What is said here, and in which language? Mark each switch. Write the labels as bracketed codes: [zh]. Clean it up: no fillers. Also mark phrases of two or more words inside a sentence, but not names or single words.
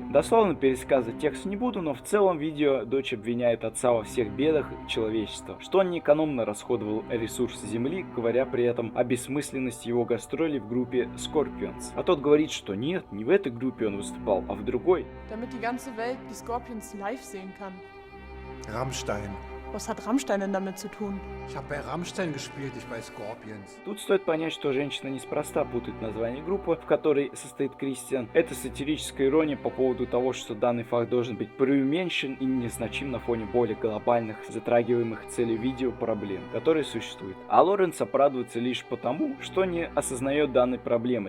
[ru] Дословно пересказывать текст не буду, но в целом видео дочь обвиняет отца во всех бедах человечества, что он неэкономно расходовал ресурсы Земли, говоря при этом о бессмысленности его гастролей в группе Scorpions. А тот говорит, что нет, не в этой группе он выступал, а в другой. [de] Damit die ganze Welt die Scorpions live sehen kann. Rammstein. Was hat Rammstein denn damit zu tun? Ich habe bei Rammstein gespielt, nicht bei Scorpions. [ru] Тут стоит понять, что женщина неспроста путает название группы, в которой состоит Кристиан. Это сатирическая ирония по поводу того, что данный факт должен быть преуменьшен и незначим на фоне более глобальных, затрагиваемых целью видео проблем, которые существуют. А Лоренс оправдывается лишь потому, что не осознает данной проблемы.